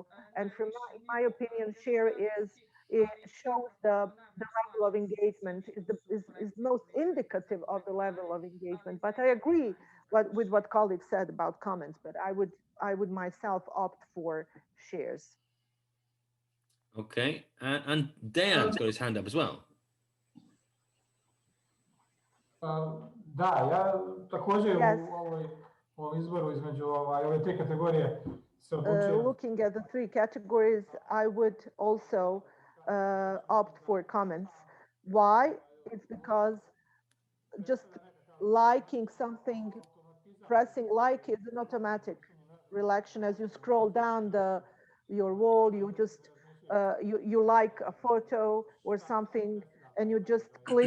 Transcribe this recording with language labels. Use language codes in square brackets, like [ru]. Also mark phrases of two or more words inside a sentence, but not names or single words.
[en] And from in my opinion, share it shows the level of engagement, is most indicative of the level of engagement. But I agree with what colleagues said about comments, but I would myself opt for shares. Okay, and Dejan's got his hand up as well. [bs] Da, ja također u ovom izboru između ove tri kategorije se odlučio. [en] Looking at the three categories, I would also opt for comments. Why? It's because just liking something, pressing like is an automatic reaction. As you scroll down your wall, you just you like a photo or something and you just click.